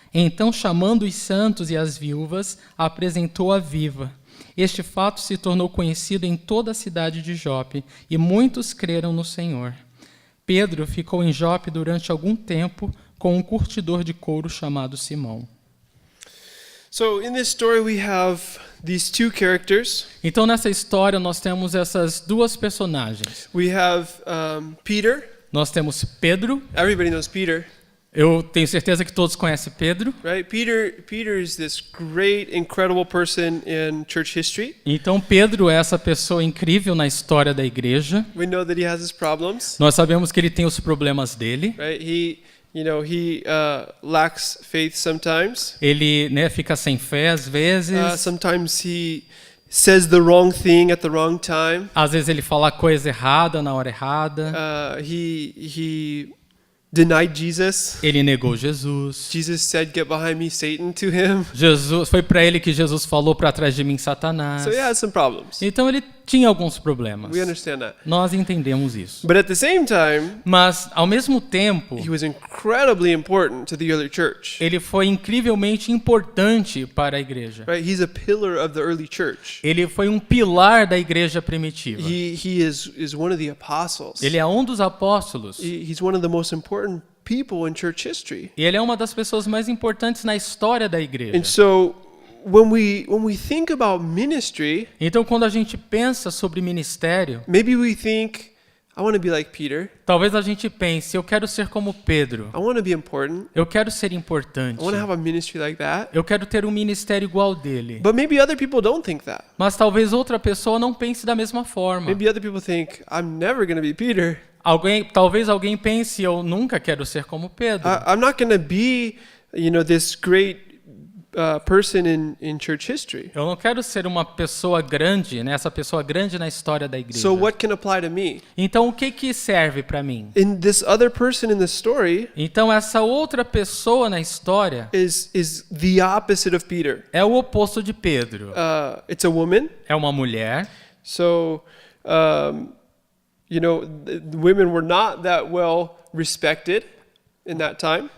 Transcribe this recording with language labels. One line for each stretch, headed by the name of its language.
Portuguese: Então, chamando os santos e as viúvas, a apresentou-a viva. Este fato se tornou conhecido em toda a cidade de Jope, e muitos creram no Senhor. Pedro ficou em Jope durante algum tempo com um curtidor de couro chamado Simão.
English: So in this story we have these two characters.
Portuguese: Então, nessa história, nós temos essas duas personagens.
English: We have Peter.
Portuguese: Nós temos Pedro.
English: Everybody knows Peter,
Portuguese: Eu tenho certeza que todos conhecem Pedro.
English: right? Peter is this great, incredible person in church history.
Portuguese: Então, Pedro é essa pessoa incrível na história da igreja.
English: We know that he has his problems,
Portuguese: Nós sabemos que ele tem os problemas dele.
English: right? He You know, he lacks faith sometimes.
Portuguese: Ele, né, fica sem fé às vezes.
English: Sometimes he says the wrong thing at the wrong time.
Portuguese: Às vezes ele fala a coisa errada na hora errada.
English: He denied Jesus.
Portuguese: Ele negou Jesus.
English: Jesus said, "Get behind me, Satan," to him.
Portuguese: Jesus, foi para ele que Jesus falou, para trás de mim, Satanás.
English: So he has some problems.
Portuguese: Então ele tinha alguns problemas.
English: We understand that.
Portuguese: Nós entendemos isso.
English: But at the same time,
Portuguese: Mas, ao mesmo tempo,
English: he was incredibly important to the early church.
Portuguese: ele foi incrivelmente importante para a igreja.
English: Right? He's a pillar of the early church.
Portuguese: Ele foi um pilar da igreja primitiva.
English: He is one of the apostles.
Portuguese: Ele é um dos apóstolos.
English: He's one of the most important people in church history.
Portuguese: E ele é uma das pessoas mais importantes na história da igreja.
English: And so when we think about ministry,
Portuguese: Então, quando a gente pensa sobre ministério,
English: maybe we think, I want to be like Peter.
Portuguese: talvez a gente pense, eu quero ser como Pedro.
English: I want to be important.
Portuguese: Eu quero ser importante.
English: I want to have a ministry like that.
Portuguese: Eu quero ter um ministério igual dele.
English: But maybe other people don't think that.
Portuguese: Mas talvez outra pessoa não pense da mesma forma.
English: Maybe other people think, I'm never going to be Peter.
Portuguese: Talvez alguém pense, eu nunca quero ser como Pedro.
English: I'm not going to be, this great person in church history.
Portuguese: Eu não quero ser uma pessoa grande, né? Essa pessoa grande na história da igreja.
English: So what can apply to me?
Portuguese: Então, o que serve para mim?
English: In this other person in the story
Portuguese: Então, essa outra pessoa na história
English: is the opposite of Peter.
Portuguese: é o oposto de Pedro.
English: It's a woman.
Portuguese: É uma mulher.
English: So, the women were not that well respected in that time.